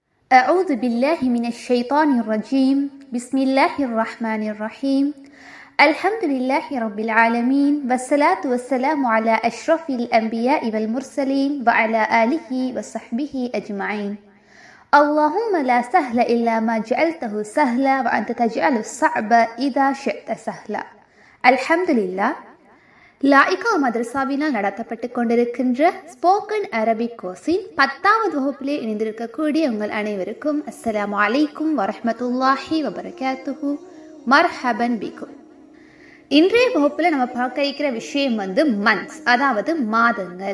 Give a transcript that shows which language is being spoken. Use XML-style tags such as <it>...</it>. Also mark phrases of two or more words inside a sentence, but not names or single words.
<ar>أعوذ بالله من الشيطان الرجيم بسم الله الرحمن الرحيم الحمد لله رب العالمين والصلاة والسلام على أشرف الأنبياء والمرسلين وعلى آله وصحبه أجمعين اللهم لا سهل إلا ما جعلته سهلا وأنت تجعل الصعب إذا شئت سهلا الحمد لله</ar> <ta>லாயிகா மதரசாவினால் நடத்தப்பட்டு கொண்டிருக்கின்ற</ta> <en>spoken Arabic course</en> <ta>10வது வகுப்பிலே இணைந்திருக்கக்கூடிய உங்கள் அனைவருக்கும்</ta> <ar>السلام عليكم ورحمة الله وبركاته مرحبا بكم.</ar> <ta>இன்றைய வகுப்பில் நம்ம பார்க்க இருக்கிற விஷயம் மந்த்ஸ், அதாவது மாதங்கள்.</ta>